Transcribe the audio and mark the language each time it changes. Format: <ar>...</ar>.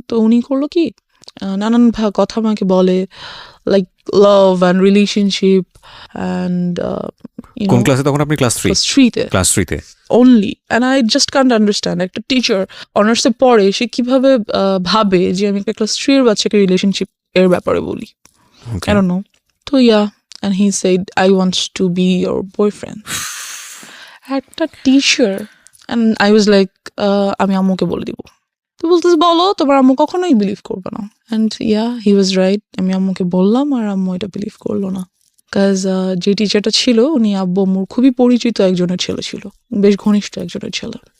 <bn>তো উনি করলো কি, নানান কথা আমাকে বলে,</bn> <en>like love and relationship and</en> <bn>কোন ক্লাসে তখন আপনি? ক্লাস 3 তে</bn> <en>only, and I just can't understand</en> <bn>একটা টিচার অনার্সে পড়ে সে কিভাবে ভাবে যে আমি একটা ক্লাস 3 এর বাচ্চাকে রিলেশনশিপ এর ব্যাপারে বলি।</bn> <en>I don't know. তো and he said I want to be your boyfriend.</en> <bn>একটা teacher,</bn> <en>and I was like</en> <bn>আমি আম্মুকে বলে দিব। তো বলতেছে বলো, তোমার আম্মু কখনোই বিলিভ করবে না।</bn> <en>and he was right.</en> <bn>আমি আম্মুকে বললাম আর আম্মু এটা বিলিভ করলো না। কাজ যে টিচারটা ছিল উনি আব্বু আম্মুর খুবই পরিচিত একজনের ছেলে ছিল, বেশ ঘনিষ্ঠ একজনের ছেলে।</bn>